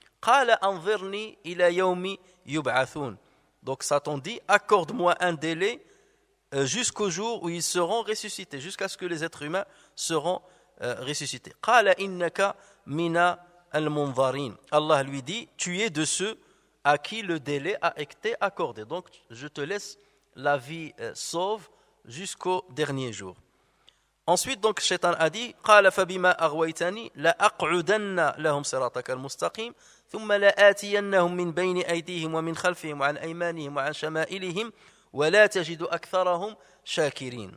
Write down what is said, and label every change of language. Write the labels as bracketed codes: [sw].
[ar] قال أنظرني إلى يوم يبعثون. [fr] Donc Satan dit: accorde-moi un délai jusqu'au jour où ils seront ressuscités, jusqu'à ce que les êtres humains seront ressuscités. [ar] قال إنك من المنظرين. [fr] Allah lui dit: tu es de ceux à qui le délai a été accordé. Donc je te laisse la vie sauve jusqu'au dernier jour. Ensuite, donc, Shaitan a dit: [ar] قال فبما أغويتني لأقعدن لهم صراطك المستقيم ثم لآتينهم من بين أيديهم ومن خلفهم وعن أيمانهم وعن شمائلهم ولا تجد أكثرهم شاكرين.